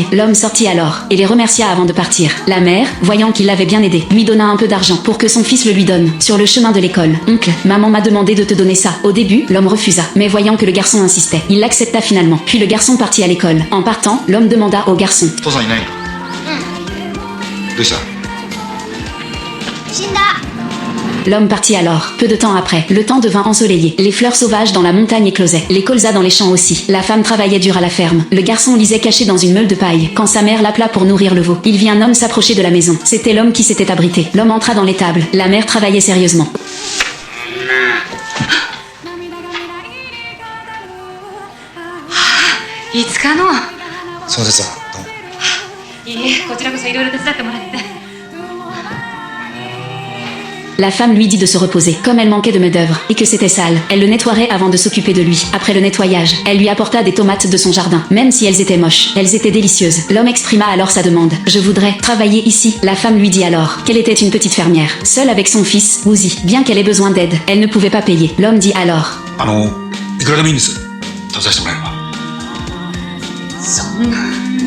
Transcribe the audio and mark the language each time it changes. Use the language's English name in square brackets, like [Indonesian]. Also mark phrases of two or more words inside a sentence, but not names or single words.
[French] L'homme sortit alors, et les remercia avant de partir. La mère, voyant qu'il l'avait bien aidé, lui donna un peu d'argent pour que son fils le lui donne. Sur le chemin de l'école, oncle, maman m'a demandé de te donner ça. Au début, l'homme refusa, mais voyant que le garçon insistait, il l'accepta finalement. Puis le garçon partit à l'école. En partant, l'homme demanda au garçon: [Japanese] 父さんいないの？どうした？死んだ。 [French] L'homme partit alors. Peu de temps après, le temps devint ensoleillé. Les fleurs sauvages dans la montagne éclosaient. Les colzas dans les champs aussi. La femme travaillait dur à la ferme. Le garçon lisait caché dans une meule de paille. Quand sa mère l'appela pour nourrir le veau, il vit un homme s'approcher de la maison. C'était l'homme qui s'était abrité. L'homme entra dans l'étable. La mère travaillait sérieusement. [Japanese] いつかの。そうですわ。どうも。いいえ、こちらこそいろいろ手伝ってもらって。 [French] La femme lui dit de se reposer, comme elle manquait de main-d'œuvre, et que c'était sale. Elle le nettoierait avant de s'occuper de lui. Après le nettoyage, elle lui apporta des tomates de son jardin. Même si elles étaient moches, elles étaient délicieuses. L'homme exprima alors sa demande. Je voudrais travailler ici. La femme lui dit alors qu'elle était une petite fermière, seule avec son fils, Woozy. Bien qu'elle ait besoin d'aide, elle ne pouvait pas payer. L'homme dit alors: [Japanese] いくらでもいいんです。食べさせてもらえれば。そんな。